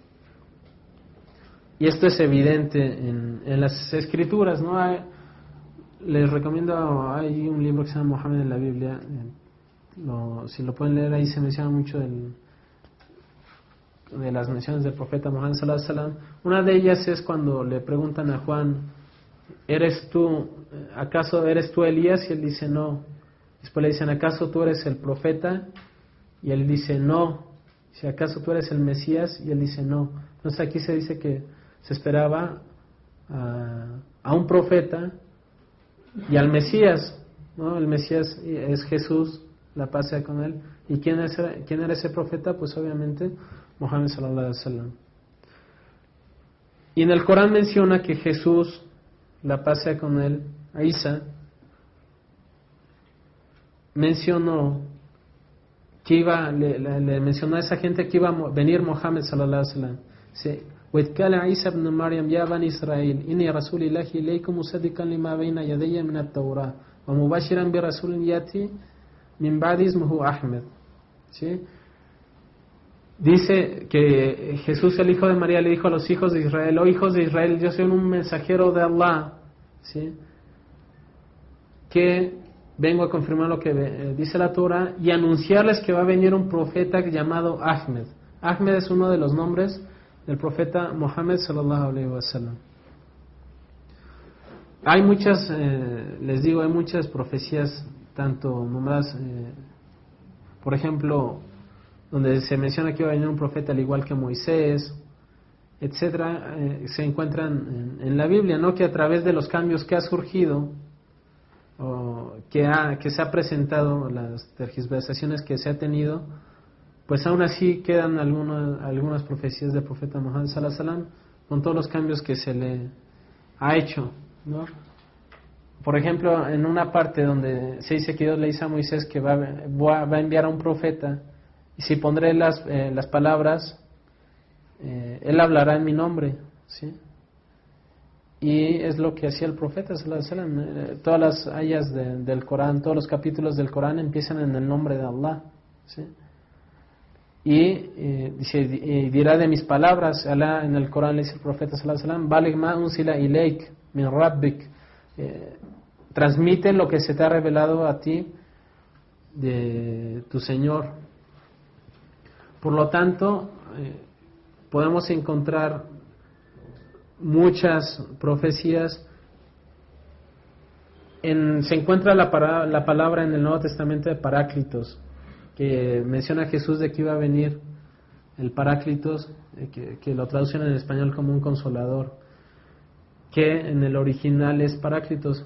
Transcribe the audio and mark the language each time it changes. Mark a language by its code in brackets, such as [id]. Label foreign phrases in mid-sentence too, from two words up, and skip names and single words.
[es] Y esto es evidente en las escrituras, ¿no? Les recomiendo, hay un libro que se llama Mohammed en la Biblia. Si lo pueden leer, ahí se menciona mucho de las menciones del profeta Muhammad [ar] صلى الله عليه وسلم. [es] Una de ellas es cuando le preguntan a Juan, ¿acaso eres tú Elías? Y él dice no. Después le dicen, ¿acaso tú eres el profeta? Y él dice no. Si ¿acaso tú eres el Mesías? Y él dice no. Entonces aquí se dice que se esperaba a un profeta y al Mesías, ¿no? El Mesías es Jesús, la paz sea con él. ¿Y quién era ese profeta? Pues obviamente Muhammad [ar] صلى الله عليه وسلم. [es] Y en el Corán menciona que Jesús, la paz sea con él, a Isa, mencionó que le mencionó a esa gente que iba a venir Muhammad [ar] صلى الله عليه وسلم. [es] Sí. [ar] وإذ قال عيسى ابن مريم يا بني إسرائيل إني رسول الله إليكم مصدقا لما بين يدي من التوراة ومبشرا برسول يأتي من بعد اسمه أحمد. [es] ¿Sí? Dice que Jesús, el hijo de María, le dijo a los hijos de Israel: oh hijos de Israel, yo soy un mensajero de Allah, ¿sí? Que vengo a confirmar lo que dice la Torah y anunciarles que va a venir un profeta llamado Ahmed. Ahmed es uno de los nombres del profeta Muhammad [ar] صلى الله عليه وسلم. [es] Hay muchas, les digo, hay muchas profecías tanto nomás, por ejemplo, donde se menciona que iba a venir un profeta al igual que Moisés, etcétera, se encuentran en la Biblia, ¿no? Que a través de los cambios que ha surgido, o que se ha presentado, las tergiversaciones que se ha tenido, pues aún así quedan algunas profecías del profeta Muhammad [ar] صلى الله عليه وسلم, [es] con todos los cambios que se le ha hecho, ¿no? Por ejemplo, en una parte donde se dice que Dios le dice a Moisés que va a enviar a un profeta, y si pondré las palabras, él hablará en mi nombre, ¿sí? Y es lo que hacía el profeta [ar] صلى الله عليه وسلم. [es] Todas las ayas del Corán, todos los capítulos del Corán empiezan en el nombre de Allah, ¿sí? Y dice, y dirá de mis palabras, Allah en el Corán le dice al profeta [ar] صلى الله عليه وسلم, بلغ ما أنزل إليك من ربك, [es] transmite lo que se te ha revelado a ti de tu Señor. Por lo tanto, podemos encontrar muchas profecías. Se encuentra la palabra en el Nuevo Testamento de Paráclitos, que menciona a Jesús de que iba a venir el Paráclitos, que lo traducen en español como un consolador, que en el original es Paráclitos.